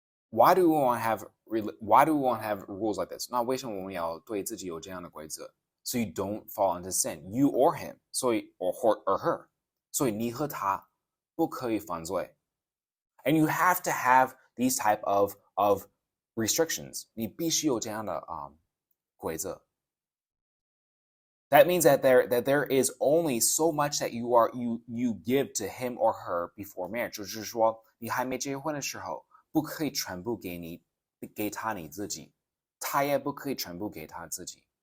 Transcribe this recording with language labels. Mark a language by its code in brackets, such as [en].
[en] Why do we want to have rules like this? [zh] 那为什么我们要对自己有这样的规则 ？ [en] So you don't fall into sin, you or him. [zh] 所以 [en] or her. [zh] 所以你和他不可以犯罪。 [en] And you have to have these type of restrictions. [zh] 你必须有这样的规则。 [en] That means that there is only so much that you give to him or her before marriage. [zh] 就是说，你还没结婚的时候，不可以全部给他你自己，他也不可以全部给他自己。